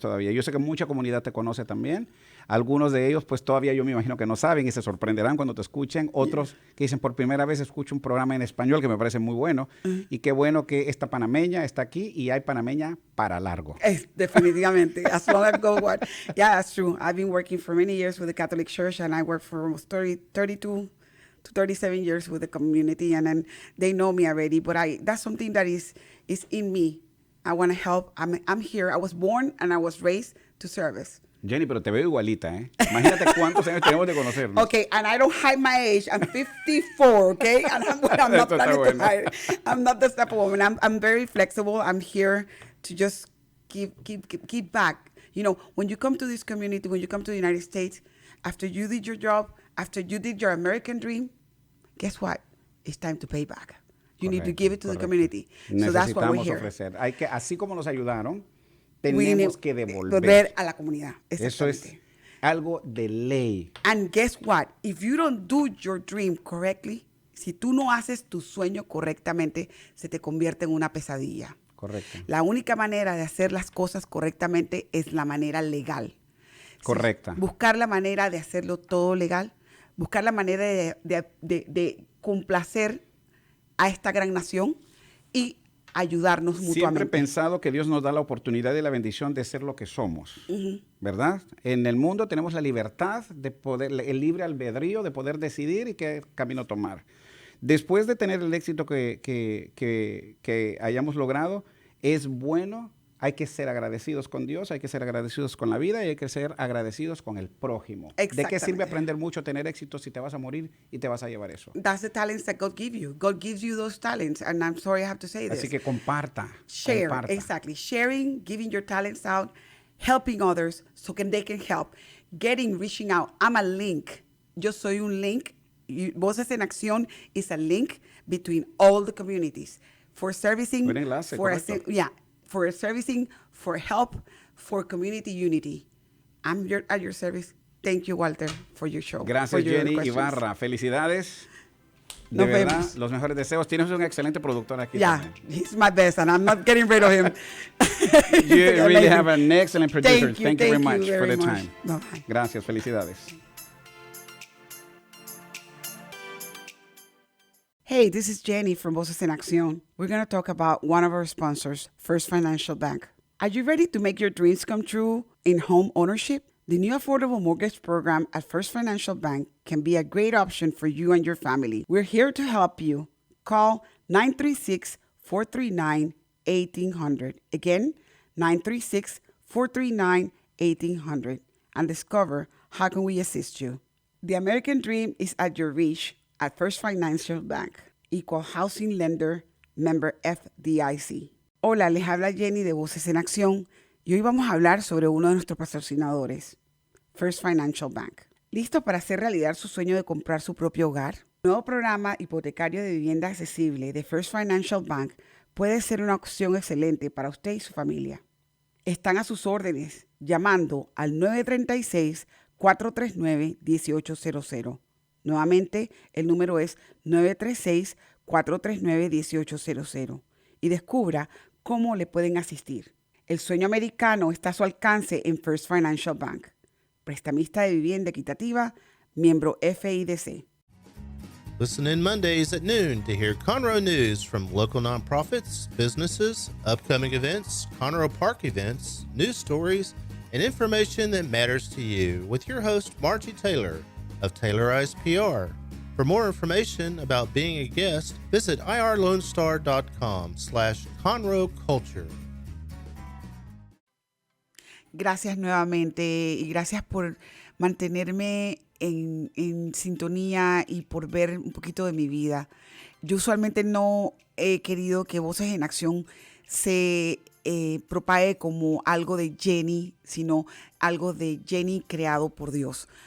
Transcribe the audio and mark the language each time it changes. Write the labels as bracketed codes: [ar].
[es] Yo sé que mucha comunidad te conoce también. Algunos de ellos, pues todavía yo me imagino que no saben y se sorprenderán cuando te escuchen. Otros que dicen, por primera vez escucho un programa en español que me parece muy bueno. Y qué bueno que esta panameña está aquí y hay panameña para largo. [en] Definitivamente. As long as go what. Yeah, that's true. I've been working for many years with the Catholic Church and I worked for almost 32 to 37 years with the community and then they know me already. But that's something that is in me. I want to help. I'm here. I was born and I was raised to service. [es] Jenny, pero te veo igualita, ¿eh? Imagínate cuántos años tenemos de conocernos. [en] Okay, and I don't hide my age. I'm 54, okay? And I'm not planning to hide it. I'm not this type of woman. I'm very flexible. I'm here to just keep back. You know, when you come to this community, when you come to the United States, after you did your job, after you did your American dream, guess what? It's time to pay back. You need to give it to the community. So that's why we're here. [es] Ofrecer. Hay que, así como nos ayudaron, tenemos que devolver a la comunidad. Eso es algo de ley. [en] And guess what? If you don't do your dream correctly, [es] si tú no haces tu sueño correctamente, se te convierte en una pesadilla. Correcto. La única manera de hacer las cosas correctamente es la manera legal. Correcta. Buscar la manera de hacerlo todo legal, buscar la manera de complacer a esta gran nación y ayudarnos mutuamente. Siempre he pensado que Dios nos da la oportunidad y la bendición de ser lo que somos, ¿verdad? En el mundo tenemos la libertad de poder, el libre albedrío de poder decidir y qué camino tomar. Después de tener el éxito que hayamos logrado, es bueno, hay que ser agradecidos con Dios, hay que ser agradecidos con la vida y hay que ser agradecidos con el prójimo. ¿De qué sirve aprender mucho, tener éxito si te vas a morir y te vas a llevar eso? [en] That's the talents that God gives you. God gives you those talents, and I'm sorry I have to say this. [es] Así que comparta. [en] Share, [es] comparta. [en] Exactly. Sharing, giving your talents out, helping others so they can help. Reaching out. I'm a link. [es] Yo soy un link. [en] Voces en Acción is a link between all the communities for servicing. [es] Un enlace, correcto. [en] For servicing, for help, for community unity. I'm at your service. Thank you, Walter, for your show. [es] Gracias, Jenny Ibarra. Felicidades. De verdad, los mejores deseos. Tienes un excelente productor aquí. [en] Yeah, [es] también. [en] he's my best, and I'm not getting rid of him. You really have an excellent producer. Thank you very you much for the much. time. Bye-bye. [es] Gracias, felicidades. [en] Hey, this is Jenny from Voces en Accion. We're going to talk about one of our sponsors, First Financial Bank. Are you ready to make your dreams come true in home ownership? The new affordable mortgage program at First Financial Bank can be a great option for you and your family. We're here to help you. Call 936-439-1800. Again, 936-439-1800 and discover how can we assist you. The American dream is at your reach at First Financial Bank. Equal Housing Lender, member FDIC. [es] Hola, les habla Jenny de Voces en Acción y hoy vamos a hablar sobre uno de nuestros patrocinadores, First Financial Bank. ¿Listo para hacer realidad su sueño de comprar su propio hogar? El nuevo programa hipotecario de vivienda accesible de First Financial Bank puede ser una opción excelente para usted y su familia. Están a sus órdenes llamando al 936-439-1800. Nuevamente, el número es 936-439-1800 y descubra cómo le pueden asistir. El sueño americano está a su alcance en First Financial Bank. Prestamista de vivienda equitativa, miembro FIDC. [en] Listen in Mondays at noon to hear Conroe news from local nonprofits, businesses, upcoming events, Conroe Park events, news stories, and information that matters to you with your host, Margie Taylor of Taylorized PR. For more information about being a guest, visit irlonestar.com/ConroeCulture. [es] Gracias nuevamente y gracias por mantenerme en sintonía y por ver un poquito de mi vida. Yo usualmente no he querido que Voces en Acción se propague como algo de Jenny, sino algo de Jenny creado por Dios.